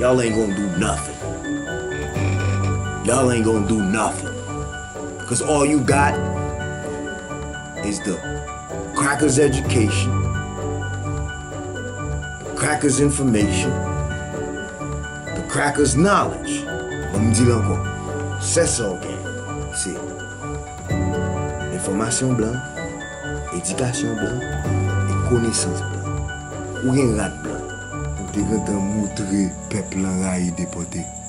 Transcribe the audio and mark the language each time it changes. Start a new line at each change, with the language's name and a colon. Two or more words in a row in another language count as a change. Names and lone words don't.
English: Y'all ain't gonna do nothing. Y'all ain't gonna do nothing. 'Cause all you got is the crackers' education, the crackers' information, the crackers' knowledge.
Haitian Creole: Mwen m di l ankò, se sa ou gen. Se enfòmasyon blan, edikasyon blan, e konesans blan. Ou gen rat blan. Ou te gen tan moutre pèp lan rayi depòte.